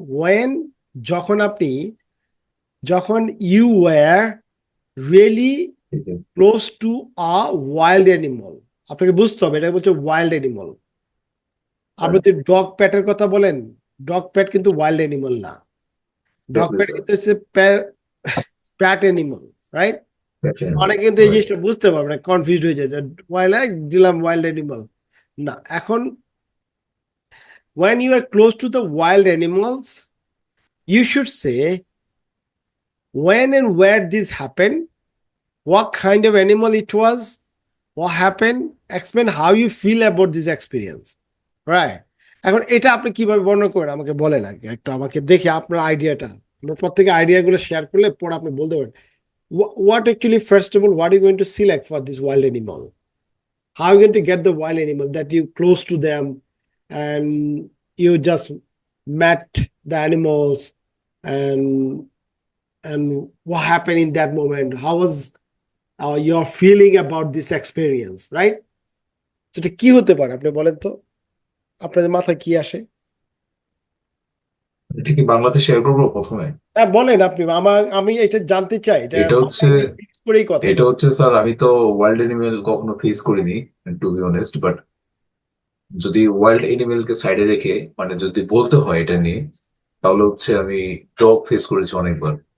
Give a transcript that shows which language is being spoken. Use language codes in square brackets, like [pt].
[en] when, [bn] যখন আপনি, যখন [en] you were really close to a wild animal. [bn] আপনাকে বুঝতে হবে এটা বলছে wild animal. আপনি তো ডগ প্যাটের কথা বলেন, ডগ প্যাট কিন্তু ওয়াইল্ড অ্যানিমাল না। ডগ প্যাট কিন্তু হচ্ছে প্যাট অ্যানিমাল, রাইট? অনেকে কিন্তু এই জিনিসটা বুঝতে পারবে না, কনফিউজ হয়ে যায়, ওয়াইল্ড দিলাম ওয়াইল্ড অ্যানিমাল না। [en] এখন when you are close to the wild animals, you should say when and where this happened, what kind of animal it was, what happened, explain how you feel about this experience, right? [bn] এখন এটা আপনি কিভাবে বর্ণনা করেন আমাকে বলেন আগে একটু, আমাকে দেখে আপনার আইডিয়াটা, আমরা প্রত্যেকে আইডিয়াগুলো শেয়ার করলে পরে আপনি বলতে পারেন [en] what actually, first of all, what are you going to select for this wild animal? How are you going to get the wild animal that you close to them and you just met the animals, and what happened in that moment? How was your feeling about this experience, right? [bn] সেটা কি হতে পারে আপনি বলেন তো, আপনাদের মাথায় কি আসে? এটা কি বাংলাতে শেয়ার করবো প্রথমে? হ্যাঁ বলেন আপনি, আমি এটা জানতে চাই, এটা এটা হচ্ছে মাথায় ফিক্স করেই কথা এটা বলেন। হচ্ছে স্যার, আমি তো ওয়াইল্ড এনিমেল কখনো ফেস করিনি [en] to be honest, [bn] বাট যদি ওয়াইল্ড এনিমেলকে সাইডে রেখে মানে যদি বলতে হয় এটা নিয়ে, তাহলে হচ্ছে আমি ডগ ফেস করেছি অনেকবার।